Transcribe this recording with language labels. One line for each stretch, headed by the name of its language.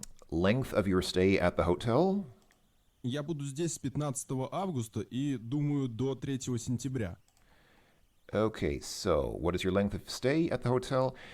English: Length of your stay at the hotel?
Russian: Я буду здесь с 15 августа и, думаю, до 3 сентября.
English: Okay, so what is your length of stay at the hotel?